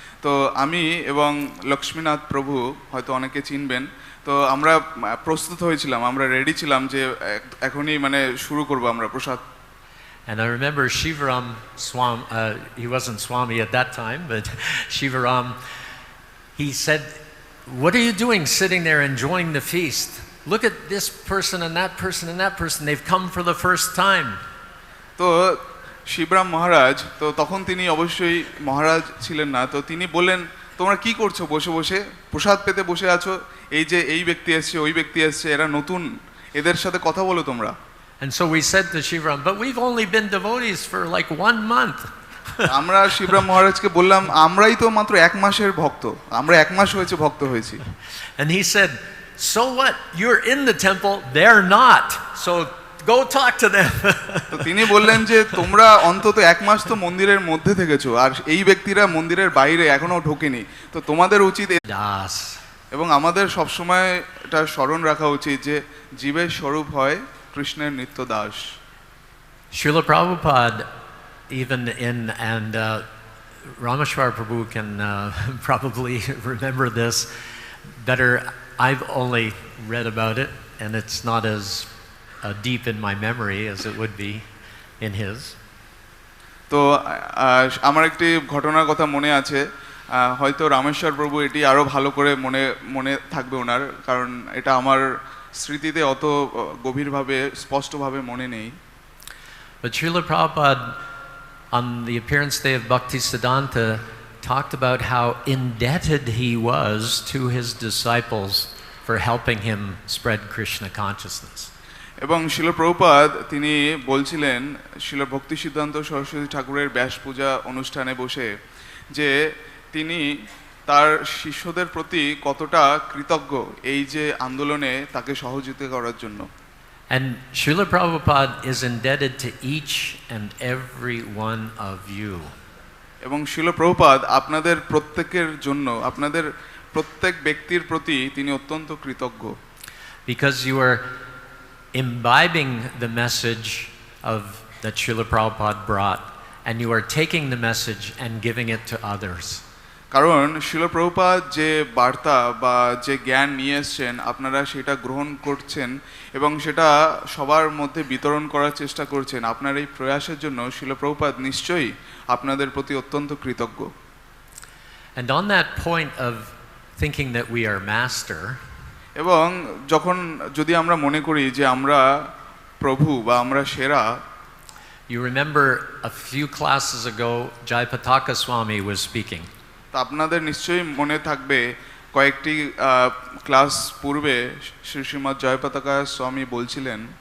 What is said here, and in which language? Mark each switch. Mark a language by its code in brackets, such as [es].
[bn] তো আমি এবং লক্ষ্মীনাথ প্রভু, হয়তো অনেকে চিনবেন, তো আমরা প্রস্তুত হয়েছিলাম, আমরা রেডি ছিলাম যে এখনই মানে শুরু করব আমরা প্রসাদ। [en] And I remember Shivaram Swami, he wasn't Swami at that time, but Shivaram, he said, "What are you doing sitting there enjoying the feast? Look at this person and that person and that person, they've come for the first time." [bn] তো শিবরাম মহারাজ, তো তখন তিনি অবশ্যই মহারাজ ছিলেন না, তো তিনি বললেন, তোমরা কি করছো বসে বসে, প্রসাদ পেতে বসে আছো, এই যে এই ব্যক্তি এসছে ওই ব্যক্তি এসছে, এরা নতুন, এদের সাথে কথা বলো তোমরা। [en] And so we said to Shivaram, "But we've only been devotees for like 1 month." [bn] আমরা শিবরাম মহারাজকে বললাম, আমরাই তো মাত্র 1 মাসের ভক্ত, আমরা 1 মাস হয়েছে ভক্ত হয়েছি। [en] And he said, "So what? You're in the temple, they're not. So go talk to them." [bn] তো তিনি বললেন যে তোমরা অন্তত 1 মাস তো মন্দিরের মধ্যে থেকেছো, আর এই ব্যক্তিরা মন্দিরের বাইরে এখনো ঢোকেনি, তো তোমাদের উচিত Das. এবং আমাদের সবসময় এটা স্মরণ রাখা উচিত যে জীবের স্বরূপ হয় কৃষ্ণের নিত্য Das. [en] Srila Prabhupada, even in, and Rameshwar Prabhu can probably remember this better. I've only read about it, and it's not as deep in my memory as it would be in his. [bn] তো আমার একটি ঘটনার কথা মনে আছে, হয়তো রামেশ্বর প্রভু এটি আরো ভালো করে মনে থাকবে ওনার, কারণ এটা আমার স্মৃতিতে অত গভীরভাবে স্পষ্টভাবে মনে নেই। [en] But Srila Prabhupada on the appearance day of Bhaktisiddhanta talked about how indebted he was to his disciples for helping him spread Krishna consciousness. [bn] এবং শিল প্রভুপাদ তিনি বলছিলেন শিল ভক্তি সিদ্ধান্ত সরস্বতী ঠাকুরের ব্যাস পূজা অনুষ্ঠানে বসে যে তিনি তার শিষ্যদের প্রতি কতটা কৃতজ্ঞ এই যে আন্দোলনে তাকে সহযোগিতা করার জন্য। [en] And Srila Prabhupada is indebted to each and every one of you. [bn] এবং শিল প্রভুপাদ আপনাদের প্রত্যেকের জন্য, আপনাদের প্রত্যেক ব্যক্তির প্রতি তিনি অত্যন্ত কৃতজ্ঞ। [en] Because you are imbibing the message of that Srila Prabhupada brought, and you are taking the message and giving it to others. [bn] কারণ শিল প্রভুপাদ যে বার্তা বা যে জ্ঞান নিয়ে এসছেন আপনারা সেটা গ্রহণ করছেন এবং সেটা সবার মধ্যে বিতরণ করার চেষ্টা করছেন। আপনার এই প্রয়াসের জন্য শিল প্রভুপাদ নিশ্চয়ই আপনাদের প্রতি অত্যন্ত কৃতজ্ঞ। [en] And on that point of thinking that we are master, [bn] এবং যখন যদি আমরা মনে করি যে আমরা প্রভু বা আমরা সেরা, [en] you remember a few classes ago Jayapataka Swami was speaking. [bn] তা আপনাদের নিশ্চয়ই মনে থাকবে কয়েকটি ক্লাস পূর্বে শ্রীমৎ জয়পতাকা স্বামী বলছিলেন,